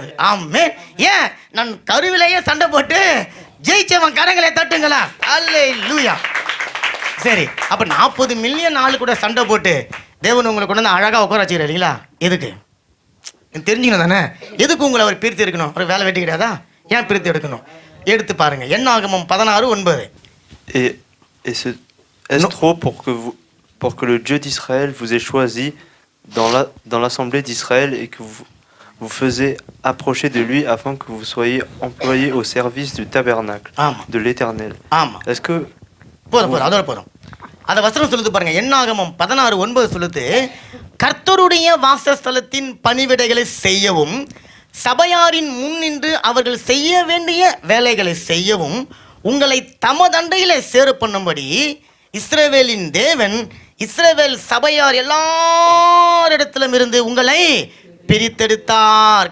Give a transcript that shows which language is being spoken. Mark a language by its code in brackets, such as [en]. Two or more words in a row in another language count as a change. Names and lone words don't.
[ta] ஆமே. ஏன்? நான் கருவிலேயே சண்டை போட்டு ஜெயிச்சவன். கரங்களை தட்டுங்களா. அல்லேலூயா. சரி, அப்ப 40 மில்லியன் ஆளு கூட சண்டை போட்டு தேவன் உங்களை கொண்டு வந்து அழகா உட்கார வச்சுக்கிறார் இல்லைங்களா? எதுக்கு தெரிஞ்சுக்கணும் தானே? எதுக்கு உங்களை அவர் பிரித்து எடுக்கணும்? ஒரு வேலை வெட்டி கிடையாதா? ஏன் பிரித்து எடுக்கணும்? எடுத்து பாருங்க, என்னாகமம் 16:9. [fr] Est-ce trop pour que le Dieu d'Israël vous ait choisi dans l'assemblée d'Israël et que vous faisiez approcher de lui afin que vous soyez employés au service du tabernacle de l'Éternel? Est-ce que [ta] போதும் அந்த வசனம் சொல்லுது பாருங்க, என்னாகமம் 16:9 சொல்லுது, கர்த்தருடைய வாசஸ்தலத்தின் பணிவிடைகளை செய்யவும் சபையாரின் முன் நின்று அவர்கள் செய்ய வேண்டிய வேலைகளை செய்யவும் உங்களை தமதண்டையில சேர பண்ணும்படி இஸ்ரவேலின் தேவன் இஸ்ரவேல் சபையார் எல்லாரிடத்திலும் இருந்து உங்களை பிரித்தெடுத்தார்.